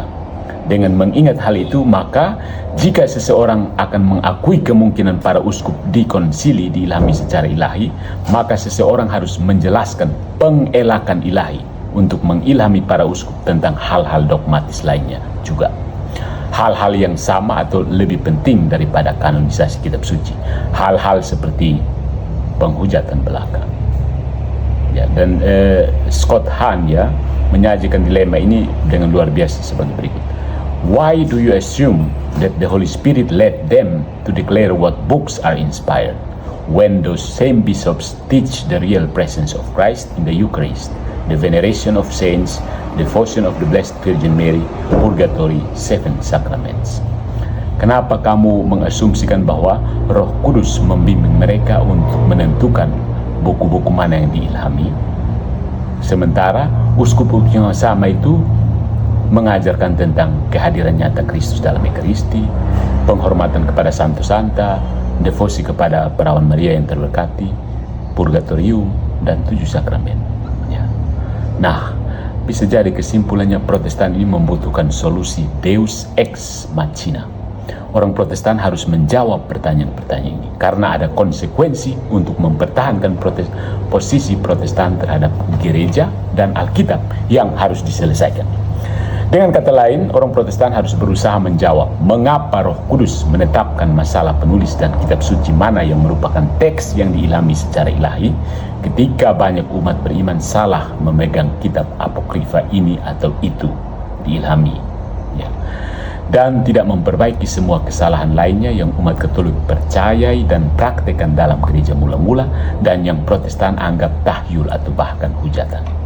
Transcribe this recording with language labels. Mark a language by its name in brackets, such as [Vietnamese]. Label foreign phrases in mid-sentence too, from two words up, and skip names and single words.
[Indonesian] Dengan mengingat hal itu, maka jika seseorang akan mengakui kemungkinan para uskup di konsili diilhami secara ilahi, maka seseorang harus menjelaskan pengelakan ilahi untuk mengilhami para uskup tentang hal-hal dogmatis lainnya juga. Hal-hal yang sama atau lebih penting daripada kanonisasi kitab suci. Hal-hal seperti penghujatan belaka. Ya, dan Scott Hahn, ya, menyajikan dilema ini dengan luar biasa sebagai berikut. [English] Why do you assume that the Holy Spirit led them to declare what books are inspired, when those same bishops teach the real presence of Christ in the Eucharist, the veneration of saints, devotion of the Blessed Virgin Mary, purgatory, 7 sacraments? [Indonesian] Kenapa kamu mengasumsikan bahwa Roh Kudus membimbing mereka untuk menentukan buku-buku mana yang diilhami, sementara uskup-uskup yang sama itu mengajarkan tentang kehadiran nyata Kristus dalam Ekaristi, penghormatan kepada Santo-Santa, devosi kepada Perawan Maria yang terberkati, purgatorium, dan 7 sakramen. Ya. Nah, bisa jadi kesimpulannya Protestan ini membutuhkan solusi [Latin] Deus ex machina, [Indonesian] orang Protestan harus menjawab pertanyaan-pertanyaan ini karena ada konsekuensi untuk mempertahankan posisi Protestan terhadap gereja dan Alkitab yang harus diselesaikan. Dengan kata lain, orang Protestan harus berusaha menjawab mengapa Roh Kudus menetapkan masalah penulis dan kitab suci mana yang merupakan teks yang diilhami secara ilahi, ketika banyak umat beriman salah memegang kitab apokrifa ini atau itu diilhami, ya, dan tidak memperbaiki semua kesalahan lainnya yang umat Katolik percayai dan praktekkan dalam gereja mula-mula dan yang Protestan anggap tahyul atau bahkan hujatan.